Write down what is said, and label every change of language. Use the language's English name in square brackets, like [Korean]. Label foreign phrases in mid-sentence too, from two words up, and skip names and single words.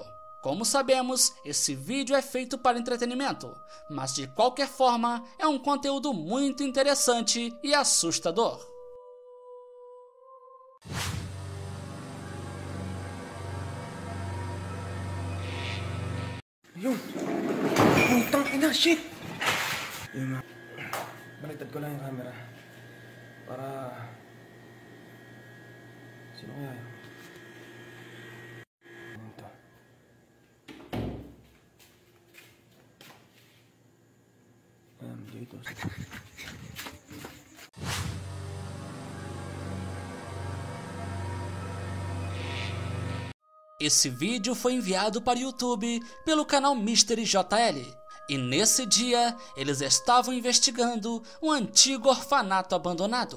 [Portuguese] Como sabemos, esse vídeo é feito para entretenimento, mas de qualquer forma é um conteúdo muito interessante e assustador. [Filipino] Yun! Putang ina, shit! Yun na. Baliktad ko lang yung camera. Para... Sino kaya yun? Ano to? Ayan, dito. [Portuguese] Esse vídeo foi enviado para o YouTube pelo canal Mystery JL. E nesse dia, eles estavam investigando um antigo orfanato abandonado.